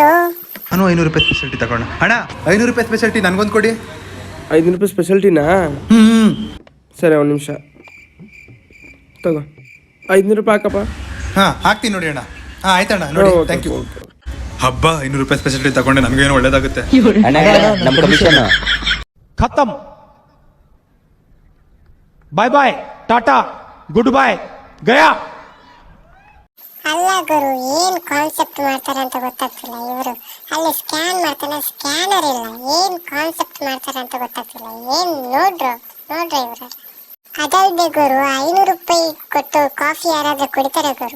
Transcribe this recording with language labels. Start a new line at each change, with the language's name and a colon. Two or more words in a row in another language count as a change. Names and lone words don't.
Kannada: ನಾನು 500 ರೂಪಾಯಿ ಸ್ಪೆಷಾಲಿಟಿ ತಗೋಣ. ಅಣ್ಣ 500 ರೂಪಾಯಿ ಸ್ಪೆಷಾಲಿಟಿ ನನ್ಗೊಂದು ಕೊಡಿ. 500 ರೂಪಾಯಿ ಸ್ಪೆಷಾಲಿಟಿನಾ ಸರಿ ಒಂದು ನಿಮಿಷ ತಗೋ. 500 ರೂಪಾಯಿ ಹಾಕಪ್ಪ. ಹಾಕ್ತೀನಿ ನೋಡಿ ಅಣ್ಣ. ಆಯ್ತಣ್ಣ ನೋಡಿ,
English: thank you.
Kannada: ಹಬ್ಬ 500 ರೂಪಾಯಿ ಸ್ಪೆಷಾಲಿಟಿ ತಗೊಂಡೆ ನನಗೇನು ಒಳ್ಳೇದಾಗುತ್ತೆ. ನಮ್ಮ ಕಮಿಷನ್
Hindi: खत्म.
English: bye bye
Hindi: टाटा
English: good bye
Hindi: गया.
Kannada: ಅಲ್ಲ ಗುರು, ಏನ್ ಕಾನ್ಸೆಪ್ಟ್ ಮಾಡ್ತಾರೆ ಅಂತ ಗೊತ್ತಾಗ್ತಿಲ್ಲ ಇವರು. ಅಲ್ಲಿ ಸ್ಕ್ಯಾನ್ ಮಾಡ್ತಾನೆ, ಸ್ಕ್ಯಾನರ್ ಇಲ್ಲ. ಏನ್ ಕಾನ್ಸೆಪ್ಟ್ ಮಾಡ್ತಾರೆ ಅಂತ ಗೊತ್ತಾಗ್ತಿಲ್ಲ. ಏನ್ ನೋಡ್ರಿ ಇವರು. ಅದಲ್ದೆ ಗುರು, 500 ರೂಪಾಯಿ ಕೊಟ್ಟು ಕಾಫಿ ಯಾರಾದ್ರೂ ಕುಡಿತಾರೆ ಗುರು?